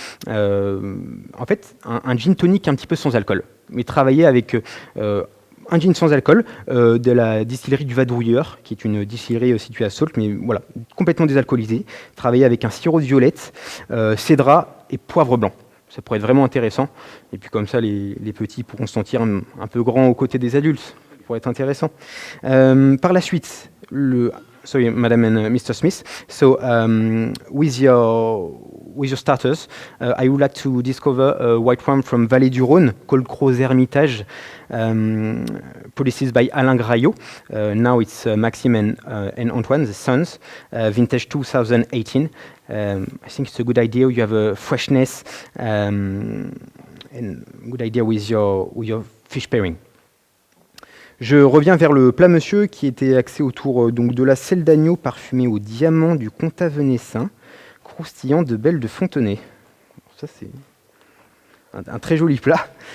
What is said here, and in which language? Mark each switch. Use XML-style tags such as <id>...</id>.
<fr>en fait un gin tonic un petit peu sans alcool, mais travaillé avec un gin sans alcool de la distillerie du Vadrouilleur, qui est une distillerie située à Saulx, mais voilà, complètement désalcoolisée, travaillé avec un sirop de violette, cédra et poivre blanc. Ça pourrait être vraiment intéressant. Et puis comme ça, les petits pourront se sentir un peu grands aux côtés des adultes. Ça pourrait être intéressant. Par la suite,</fr> <en>sorry, Madam and Mr. Smith. So, with your starters, I would like to discover a white wine from Vallée du Rhône called Gros Hermitage, produced by Alain Graillot. Now it's Maxime and Antoine, the sons, vintage 2018. I think it's a good idea. You have a freshness and good idea with your fish pairing.</en> <fr>Je reviens vers le plat monsieur qui était axé autour donc de la selle d'agneau parfumée au diamant du comtat venessin, croustillant de belles de Fontenay. Ça c'est un très joli plat.</fr>